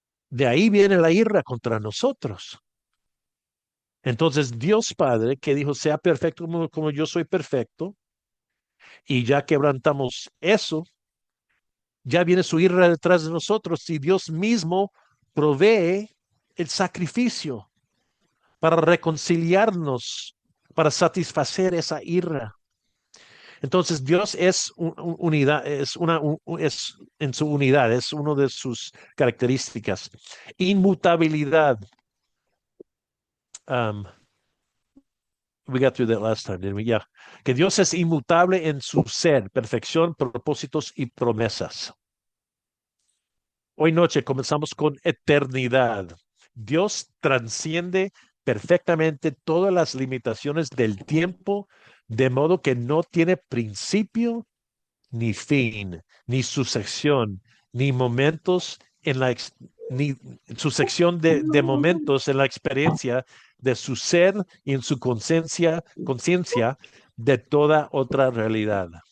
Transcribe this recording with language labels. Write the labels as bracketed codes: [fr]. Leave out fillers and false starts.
[es] De ahí viene la ira contra nosotros. Entonces Dios Padre, que dijo, sea perfecto como yo soy perfecto, y ya quebrantamos eso, ya viene su ira detrás de nosotros y Dios mismo provee el sacrificio para reconciliarnos, para satisfacer esa ira. Entonces Dios es unidad, es en su unidad, es una de sus características. Inmutabilidad. [en] Um, we got through that last time, didn't we? Yeah. [es] Que Dios es inmutable en su ser, perfección, propósitos y promesas. Hoy noche comenzamos con eternidad. Dios transciende perfectamente todas las limitaciones del tiempo, de modo que no tiene principio ni fin, ni sucesión, ni momentos en ni sucesión de momentos en la experiencia de su ser y en su conciencia de toda otra realidad.